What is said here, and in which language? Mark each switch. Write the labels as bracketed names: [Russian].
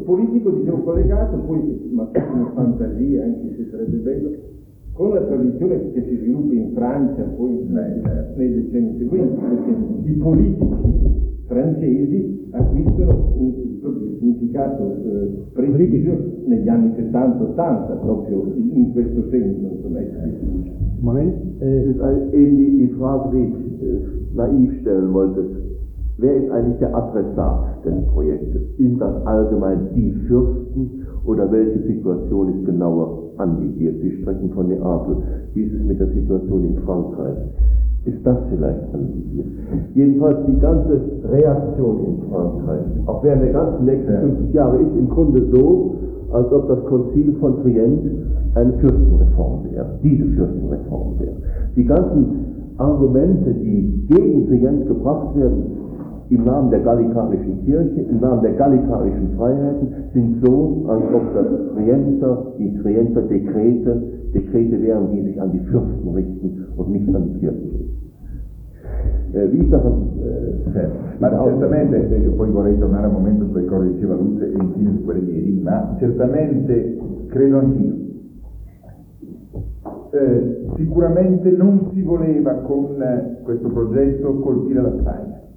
[Italian] Politico, diciamo, collegato, poi ma una fantasia, anche se sarebbe bello, con la tradizione che si sviluppa in Francia poi nei decenni seguenti, perché i politici francesi acquistano un significato preciso negli anni 70-80, proprio in questo senso, insomma. Ma è [German] die Frage, die ich naiv stellen wollte, wer ist eigentlich der Adressat des Projektes? Sind das allgemein die Fürsten oder welche Situation ist genauer angegeben? Sie sprechen von Neapel. Wie ist es mit der Situation in Frankreich? Ist das vielleicht ein Problem? Jedenfalls die ganze Reaktion in Frankreich, auch während der ganzen nächsten 50 Jahre, ist im Grunde so, als ob das Konzil von Trient eine Fürstenreform wäre, diese Fürstenreform wäre. Die ganzen Argumente, die gegen Trient gebracht werden, im Namen der gallikarischen Kirche, im Namen der gallikarischen Freiheiten, sind so, als ob das Trienter, die Trienter Dekrete, Dekrete wären, die sich an die Fürsten richten und nicht an die Kirchen richten. Wie ist das? [Italian] Ma certamente, io poi vorrei tornare un momento sulle cose che diceva Luce e infine su quelle di Rima, ma certamente credo anch'io. Sicuramente non si voleva con questo progetto colpire la Spagna.